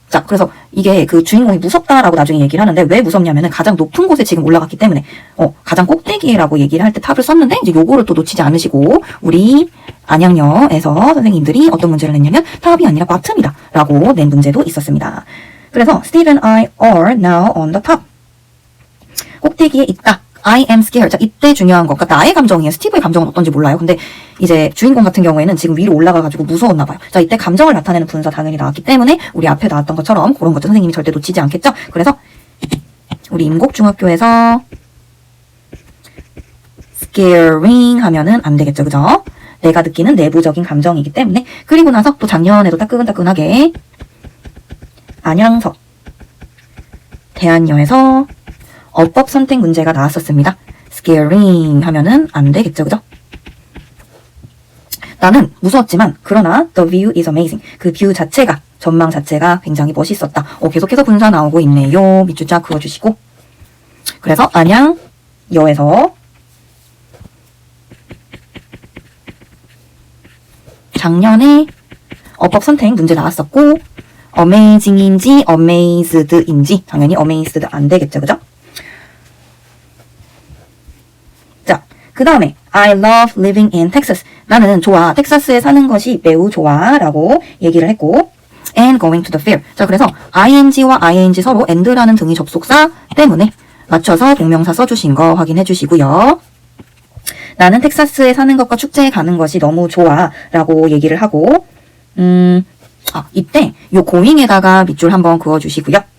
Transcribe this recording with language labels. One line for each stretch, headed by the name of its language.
Korean: 자, 그래서 이게 그 주인공이 무섭다라고 나중에 얘기를 하는데 왜 무섭냐면은 가장 높은 곳에 지금 올라갔기 때문에 가장 꼭대기라고 얘기를 할 때 탑을 썼는데 이제 요거를 또 놓치지 않으시고 우리 안양여에서 선생님들이 어떤 문제를 냈냐면 탑이 아니라 bottom이다 라고 낸 문제도 있었습니다.
English: 그래서 Steve and I are now on the top.
Korean: 꼭대기에 있다.
English: I am scared.
Korean: 자, 이때 중요한 것. 그러니까 나의 감정이에요. 스티브의 감정은 어떤지 몰라요. 근데 이제 주인공 같은 경우에는 지금 위로 올라가가지고 무서웠나 봐요. 자, 이때 감정을 나타내는 분사 당연히 나왔기 때문에 우리 앞에 나왔던 것처럼 그런 것도 선생님이 절대 놓치지 않겠죠? 그래서 우리 임곡중학교에서 scaring 하면은 안 되겠죠. 그죠? 내가 느끼는 내부적인 감정이기 때문에. 그리고 나서 또 작년에도 따끈따끈하게 안양서 대한여에서 어법 선택 문제가 나왔었습니다. scaring 하면은 안 되겠죠. 그죠? 나는 무서웠지만 그러나
English: the view is amazing.
Korean: 그 뷰 자체가, 전망 자체가 굉장히 멋있었다. 계속해서 분사 나오고 있네요. 밑줄 쫙 그어주시고. 그래서 안양여에서 작년에 어법 선택 문제 나왔었고 amazing인지 amazed인지 당연히 amazed 안 되겠죠. 그죠? 그 다음에
English: I love living in Texas.
Korean: 나는 좋아. 텍사스에 사는 것이 매우 좋아 라고 얘기를 했고
English: and going to the fair.
Korean: 자, 그래서 ing와 ing 서로 and라는 등위 접속사 때문에 맞춰서 동명사 써주신 거 확인해 주시고요. 나는 텍사스에 사는 것과 축제에 가는 것이 너무 좋아 라고 얘기를 하고 이때 요 going에다가 밑줄 한번 그어주시고요.